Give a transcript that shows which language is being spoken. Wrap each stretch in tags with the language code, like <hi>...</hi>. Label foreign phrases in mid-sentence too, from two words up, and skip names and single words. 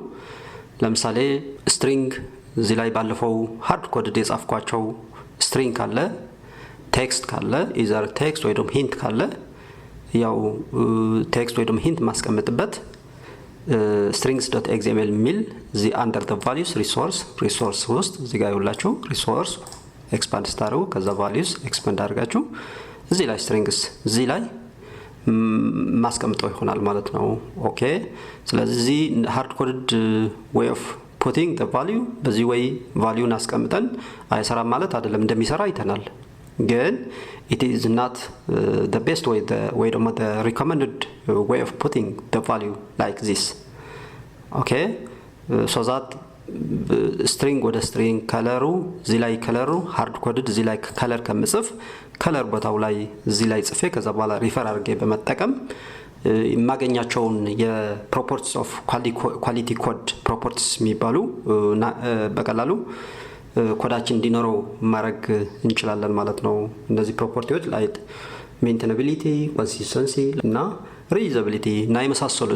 <am>ለምሳሌ ስትሪንግ እዚህ ላይ ባለፈው</am> <en>hard code</en> <am>የጻፍኳቸው ስትሪንግ ካለ ቴክስት ካለ</am> <en>either text</en> <am>ወይ ደግሞ ሂንት ካለ ያው ቴክስት ወይ ደግሞ ሂንት ማስቀመጥበት strings.xml ሚል</am> <en>the under the values resource</en> <am>ውስጥ እዚህ ጋር ይውላችሁ</am> <en>resource expand</en> <am>ስታደርጉ ከዛ</am> <en>values expand</en> <am>አድርጋችሁ እዚህ ላይ strings እዚህ ላይ ማስቀመጠው ይሆናል ማለት ነው። ኦኬ ስለዚህ</am> <en>hard coded way of putting the value</en> <am>በዚህ ወይ ቫልዩን አስቀምጠን አይሰራም ማለት አይደለም፣ እንደሚሰራ አይተናል። ግን</am> <en>it is not the best way the recommended way of putting the value like this. Okay so that string</en> <am>ወደ string ከለሩ እዚህ ላይ ከለሩ</am> <en>hard coded</en> <am>እዚህ ላይ ከለር ከምጽፍ ከለር ቦታው ላይ እዚህ ላይ ጽፌ ከዛ በኋላ ሪፈር አድርጌ በመጠቀም የማገኛቸውን የፕሮፐርቲስ</am> <en>of quality code properties</en> <am>የሚባሉ በቀላሉ ኮዳችን እንዲኖረው ማድረግ እንችላለን ማለት ነው። እነዚህ ፕሮፐርቲዎች</am> <en>like maintainability፣</en> <am>ኮንሲስተንሲ እና ሪዩዛቢሊቲ እና የመሳሰሉት</am>